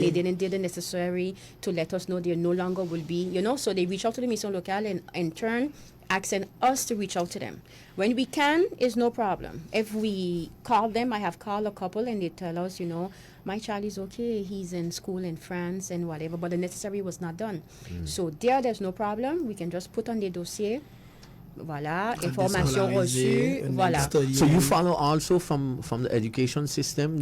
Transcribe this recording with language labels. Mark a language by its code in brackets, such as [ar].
[en] they didn't do the necessary to let us know they no longer will be, so they reach out to the Mission Locale and in turn asking us to reach out to them. When we can, it's no problem. If we call them, I have called a couple and they tell us, my child is okay, he's in school in France and whatever, but the necessary was not done. So there's no problem. We can just put on the dossier. [fr] Voilà, information reçue, voilà. [en] So you follow also from the education system?